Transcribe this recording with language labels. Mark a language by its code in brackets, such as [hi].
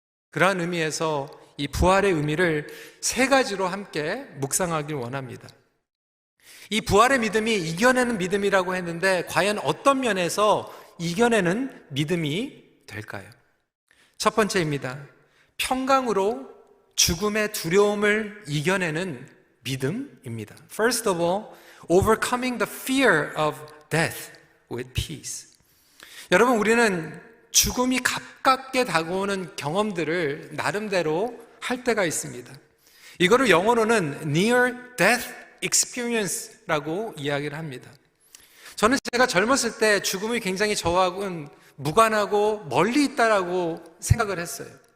[ko] 그러한 의미에서 이 부활의 의미를 세 가지로 함께 묵상하길 원합니다. 이 부활의 믿음이 이겨내는 믿음이라고 했는데 과연 어떤 면에서 이겨내는 믿음이 될까요? 첫 번째입니다. 평강으로 죽음의 두려움을 이겨내는 믿음입니다. [en] First of all, overcoming the fear of death with peace. [ko] 여러분, 우리는 죽음이 가깝게 다가오는 경험들을 나름대로 할 때가 있습니다. 이거를 영어로는 [en] near death experience [ko] 라고 이야기를 합니다. 저는 제가 젊었을 때 죽음이 굉장히 저하고는 무관하고 멀리 있다라고 생각을 했어요.